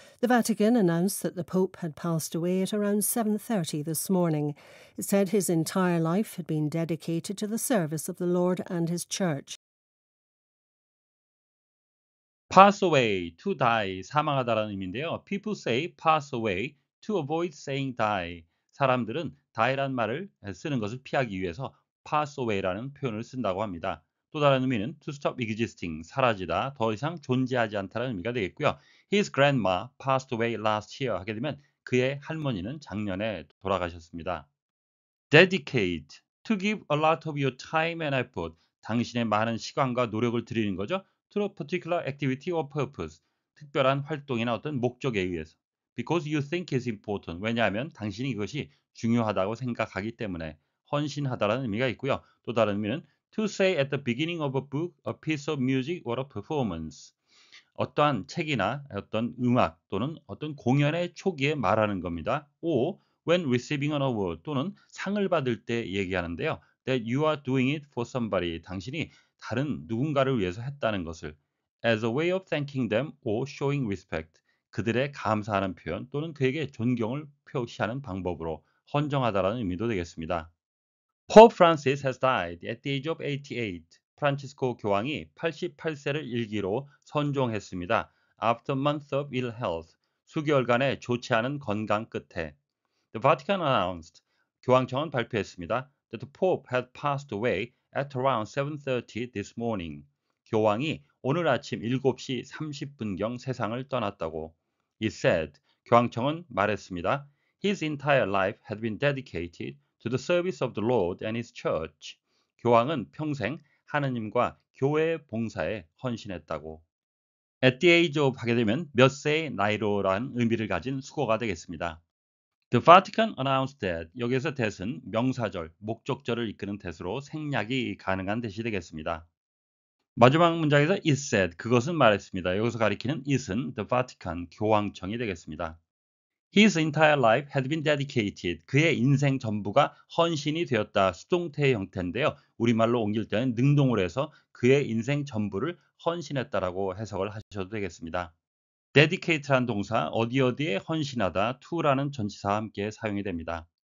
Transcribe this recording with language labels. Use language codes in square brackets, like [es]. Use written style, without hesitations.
[en] The Vatican announced that the Pope had passed away at around 7:30 this morning. It said his entire life had been dedicated to the service of the Lord and his Church. Pass away, to die, [ko] 사망하다라는 의미인데요. [en] People say pass away to avoid saying die. [ko] 사람들은 die란 말을 쓰는 것을 피하기 위해서 pass away라는 표현을 쓴다고 합니다. 또 다른 의미는 [en] to stop existing, [ko] 사라지다, 더 이상 존재하지 않다라는 의미가 되겠고요. [en] His grandma passed away last year [ko] 하게 되면 그의 할머니는 작년에 돌아가셨습니다. [en] Dedicate, to give a lot of your time and effort. [ko] 당신의 많은 시간과 노력을 들이는 거죠. [en] To a particular activity or purpose. [ko] 특별한 활동이나 어떤 목적에 의해서. [en] Because you think it's important. [ko] 왜냐하면 당신이 이것이 중요하다고 생각하기 때문에 헌신하다라는 의미가 있고요. 또 다른 의미는 [en] to say at the beginning of a book, a piece of music or a performance. [ko] 어떠한 책이나 어떤 음악 또는 어떤 공연의 초기에 말하는 겁니다. [en] or when receiving an award [ko] 또는 상을 받을 때 얘기하는데요. [en] That you are doing it for somebody. [ko] 당신이 다른 누군가를 위해서 했다는 것을 [en] as a way of thanking them or showing respect. [ko] 그들의 감사하는 표현 또는 그에게 존경을 표시하는 방법으로 헌정하다라는 의미도 되겠습니다. [en] Pope Francis has died at the age of 88. [ko] 프란치스코 교황이 88세를 일기로 선종했습니다. [en] After months of ill health. [ko] 수개월간의 좋지 않은 건강 끝에. [en] The Vatican announced. [ko] 교황청은 발표했습니다. [en] That the Pope had passed away at around 7:30 this morning. [ko] 교황이 오늘 아침 7시 30분경 세상을 떠났다고. [en] It said. [ko] 교황청은 말했습니다. [en] His entire life had been dedicated to the service of the Lord and His Church. [ko] 교황은 평생 하느님과 교회의 봉사에 헌신했다고. [en] At the age of [ko] 하게 되면 몇 세의 나이로라는 의미를 가진 수거가 되겠습니다. [en] The Vatican announced that [ko] 여기서 that은 명사절, 목적절을 이끄는 that으로 생략이 가능한 that이 되겠습니다. 마지막 문장에서 [en] it said, [ko] 그것은 말했습니다. 여기서 가리키는 it은 the Vatican, 교황청이 되겠습니다. [en] His entire life had been dedicated. [ko] 그의 인생 전부가 헌신이 되었다. 수동태의 형태인데요. 우리말로 옮길 때는 능동으로 해서 그의 인생 전부를 헌신했다라고 해석을 하셔도 되겠습니다. dedicate라는 동사 어디에 헌신하다, to라는 전치사와 함께 사용이 됩니다.